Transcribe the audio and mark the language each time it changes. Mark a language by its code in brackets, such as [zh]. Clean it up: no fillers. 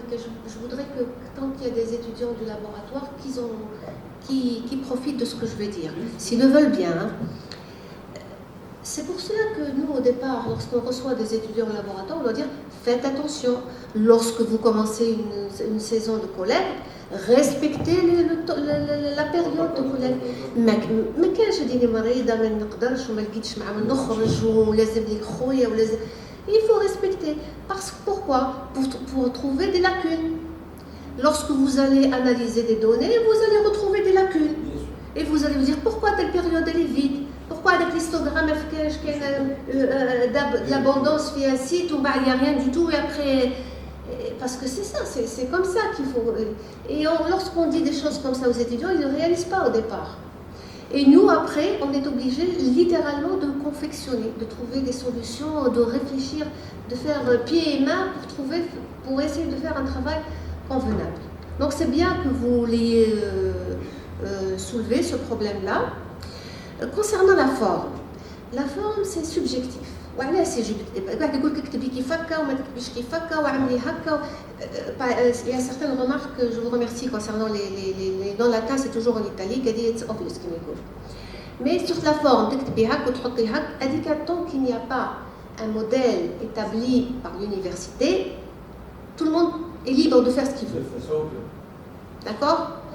[fr] Je voudrais que tant qu'il y a des étudiants du laboratoire, qui profitent de ce que je vais dire, s'ils le veulent bien. Hein. C'est pour cela que nous, au départ, lorsqu'on reçoit des étudiants au laboratoire, on doit dire faites attention. Lorsque vous commencez une saison de collecte, respectez la période de collecte. [ar] ما كانش ديني مريضة ما نقدرش وما لقيتش معاهم نخرج ولازم لي خويا ولازم. [fr] Il faut respecter. Pourquoi? Pour trouver des lacunes. Lorsque vous allez analyser des données, vous allez retrouver des lacunes. Et vous allez vous dire pourquoi telle période elle est vide. Pourquoi avec l'histogramme il y a de l'abondance fait un site où il n'y a rien du tout et après. Parce que c'est ça, c'est comme ça qu'il faut. Et lorsqu'on dit des choses comme ça aux étudiants, ils ne le réalisent pas au départ. Et nous, après, on est obligé littéralement de confectionner, de trouver des solutions, de réfléchir, de faire pieds et mains pour essayer de faire un travail convenable. Donc c'est bien que vous l'ayez soulevé, ce problème-là. Concernant la forme c'est subjectif. [ar] وعلاش سي جوبيتيف واحد يقول لك كتبي كيف هكا وما تكتبيش كيف هكا وعملي هكا. [fr] Il y a certaines remarques que je vous remercie concernant les noms latins, c'est toujours en italique, c'est obvious [ar] كما يقول. [fr] Mais sur la forme [ar] تكتبي هكا وتحطي هكا هذيك [fr] tant qu'il n'y a pas un modèle établi par l'université, tout le monde est libre de faire ce qu'il veut. D'accord?